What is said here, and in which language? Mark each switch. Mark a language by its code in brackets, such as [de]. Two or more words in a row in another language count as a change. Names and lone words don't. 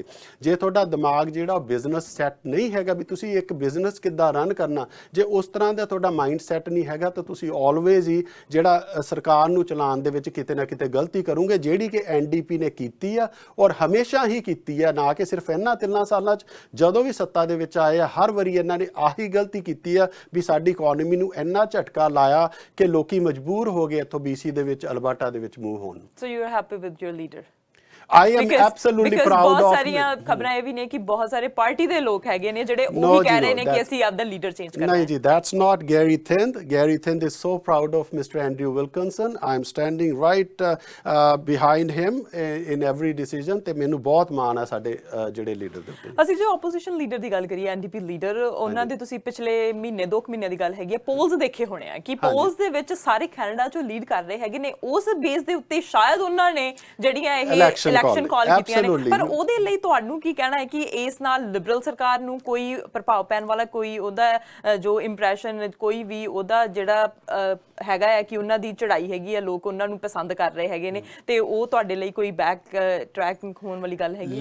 [pa] ਜੇ ਤੁਹਾਡਾ ਦਿਮਾਗ ਜਿਹੜਾ [en] business set [pa] ਨਹੀਂ ਹੈਗਾ ਵੀ ਤੁਸੀਂ ਇੱਕ ਬਿਜ਼ਨਸ ਕਿੱਦਾਂ ਰਨ ਕਰਨਾ, ਜੇ ਉਸ ਤਰ੍ਹਾਂ ਦਾ ਤੁਹਾਡਾ [en] mind set [pa] ਨਹੀਂ ਹੈਗਾ ਤਾਂ ਤੁਸੀਂ ਆਲਵੇਜ਼ ਹੀ ਜਿਹੜਾ ਸਰਕਾਰ ਨੂੰ ਚਲਾਉਣ ਦੇ ਵਿੱਚ ਕਿਤੇ ਨਾ ਕਿਤੇ ਗਲਤੀ ਕਰੋਗੇ, ਜਿਹੜੀ ਕਿ NDP ਨੇ ਕੀਤੀ ਆ ਔਰ ਹਮੇਸ਼ਾ ਹੀ ਕੀਤੀ ਆ। ਨਾ ਕਿ ਸਿਰਫ ਇਹਨਾਂ 3 ਸਾਲਾਂ 'ਚ, ਜਦੋਂ ਵੀ ਸੱਤਾ ਦੇ ਵਿੱਚ ਆਏ ਆ ਹਰ ਵਾਰੀ ਇਹਨਾਂ ਨੇ ਆਹੀ ਗਲਤੀ ਕੀਤੀ ਆ ਵੀ ਸਾਡੀ ਇਕਨੋਮੀ ਨੂੰ ਇੰਨਾ ਝਟਕਾ ਲਾਇਆ ਕਿ ਲੋਕੀ ਮਜਬੂਰ ਹੋ ਗਏ ਇੱਥੋਂ BC ਦੇ ਵਿੱਚ ਅਲਬਰਟਾ ਦੇ ਵਿੱਚ ਮੂਵ ਹੋਣ। [en] So you are happy with your leader? I am absolutely proud of। [pa] ਬਹੁਤ ਸਾਰੀਆਂ ਖਬਰਾਂ ਇਹ ਵੀ ਨੇ ਕਿ ਬਹੁਤ ਸਾਰੇ ਪਾਰਟੀ ਦੇ ਲੋਕ ਹੈਗੇ ਨੇ ਜਿਹੜੇ ਉਹ ਵੀ ਕਹਿ ਰਹੇ ਨੇ ਕਿ ਅਸੀਂ ਆਪਦਾ ਲੀਡਰ ਚੇਂਜ ਕਰਨਾ ਹੈ। ਨਹੀਂ ਜੀ, [en] that's not Gary Thind. Gary Thind is so proud of Mr. Andrew Wilkinson. I'm standing right behind him in every decision [pa] ਤੇ ਮੈਨੂੰ ਬਹੁਤ ਮਾਣ ਹੈ ਸਾਡੇ ਜਿਹੜੇ ਲੀਡਰ ਦੇ ਉੱਤੇ। ਅਸੀਂ ਜੋ [en] opposition leader [pa] ਦੀ ਗੱਲ ਕਰੀਏ, NDP ਲੀਡਰ, ਉਹਨਾਂ ਦੇ ਤੁਸੀਂ ਪਿਛਲੇ ਮਹੀਨੇ 2 ਮਹੀਨਿਆਂ ਦੀ ਗੱਲ ਹੈਗੀ ਹੈ, ਪੋਲਸ ਦੇਖੇ ਹੋਣੇ ਆ ਕਿ ਪੋਲਸ ਦੇ ਵਿੱਚ ਸਾਰੇ ਕੈਨੇਡਾ ਚੋਂ ਲੀਡ ਕਰ ਰਹੇ ਹੈਗੇ ਨੇ। ਉਸ ਬੇਸ ਦੇ ਉੱਤੇ ਸ਼ਾਇਦ ਉਹਨਾਂ ਨੇ ਜਿਹੜੀਆਂ ਇਹ [en] election call [pa] ਕੀਤੀਆਂ ਨੇ, ਪਰ ਉਹਦੇ ਲਈ ਤੁਹਾਨੂੰ ਕੀ ਕਹਿਣਾ ਹੈ ਕਿ ਇਸ ਨਾਲ ਲਿਬਰਲ ਸਰਕਾਰ ਨੂੰ ਕੋਈ ਪ੍ਰਭਾਵ ਪੈਣ ਵਾਲਾ, ਕੋਈ ਉਹਦਾ ਜੋ ਇੰਪ੍ਰੈਸ਼ਨ, ਕੋਈ ਵੀ ਉਹਦਾ ਜਿਹੜਾ ਹੈਗਾ ਹੈ ਕਿ ਉਹਨਾਂ ਦੀ ਚੜ੍ਹਾਈ ਹੈਗੀ ਆ, ਲੋਕ ਉਹਨਾਂ ਨੂੰ ਪਸੰਦ ਕਰ ਰਹੇ ਹੈਗੇ ਨੇ, ਤੇ ਉਹ ਤੁਹਾਡੇ ਲਈ ਕੋਈ [en] back tracking [pa] ਹੋਣ ਵਾਲੀ ਗੱਲ ਹੈਗੀ?